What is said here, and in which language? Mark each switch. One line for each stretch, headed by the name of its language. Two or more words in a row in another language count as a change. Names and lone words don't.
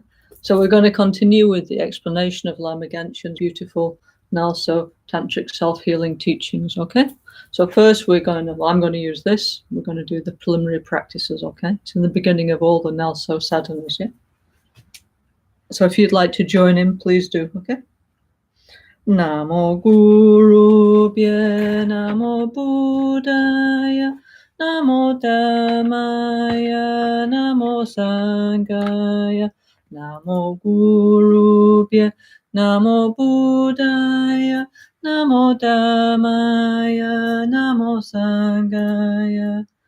English: So we're going to continue with the explanation of Lama Ganchen's beautiful NgalSo Tantric Self-Healing teachings, okay? So first I'm going to use this. We're going to do the preliminary practices, okay? It's in the beginning of all the NgalSo sadhanas, yeah? So if you'd like to join in, please do, okay?
Pali: Namo Guru Bhye, Namo Buddhaya, Namo Dhammaya, Namo Sanghaya, Namo Guru Bhye, Namo Buddhaya, Namo Dhammaya, Namo Sanghaya,